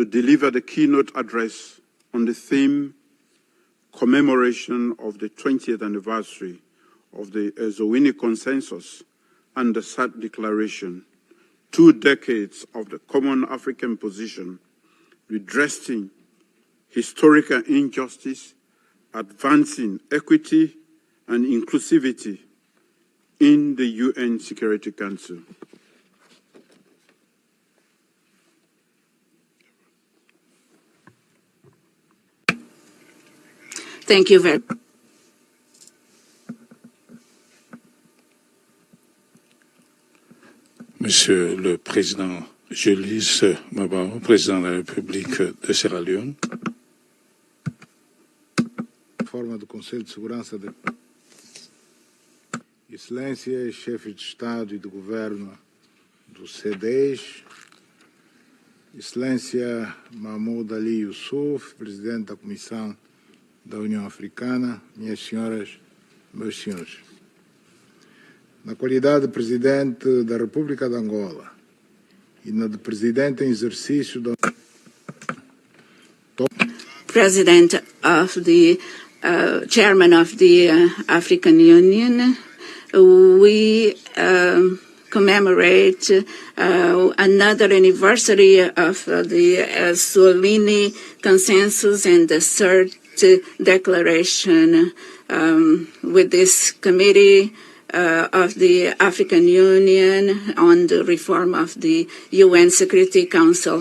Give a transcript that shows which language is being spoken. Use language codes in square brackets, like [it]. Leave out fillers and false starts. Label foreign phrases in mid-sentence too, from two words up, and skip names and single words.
[en] deliver the keynote address on the theme commemoration of the 20th anniversary of the Ezowini Consensus and the SAT Declaration, 2 decades of the common African position, redressing historical injustice, advancing equity and inclusivity in the UN Security Council. Thank you very much. [fr] Monsieur le Président Julius Mabao, Président de la République de Sierra Leone. [pt] Forma do Conselho de Segurança da Excelência, chefes de Estado e de Governo do C10, Excelência Mahmoud Ali Youssouf, Presidente da Comissão da União Africana, minhas senhoras, meus senhores. Na qualidade de Presidente da República de Angola e na de Presidente em exercício da [en] President of the Chairman of the African Union, we commemorate another anniversary of the Solini Consensus and the Third Declaration with this committee of the African Union on the reform of the UN Security Council.